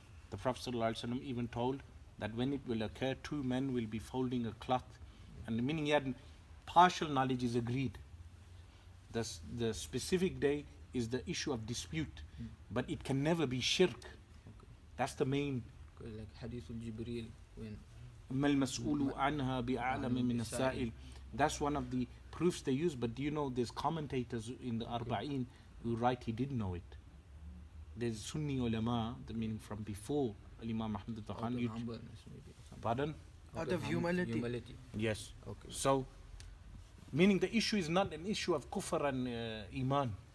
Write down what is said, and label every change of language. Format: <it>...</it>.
<en>The Prophet ﷺ even told that when it will occur, 2 men will be folding a cloth. And meaning yet partial knowledge is agreed. The specific day is the issue of dispute. But it can never be shirk. Okay. That's the main. Like Hadith al-Jibreel, when</en> <ar>ما المسؤول عنها بأعلم من السائل.</ar> <en>That's one of the proofs they use. But do you know there's commentators in the Arba'in who write he didn't know it. there's Sunni ulama, the meaning from before Imam Ahmad Out Khan. of humbleness maybe or something. Pardon? Out of humility. Humility. Yes. Okay. So, meaning the issue is not an issue of kufr and iman.</en>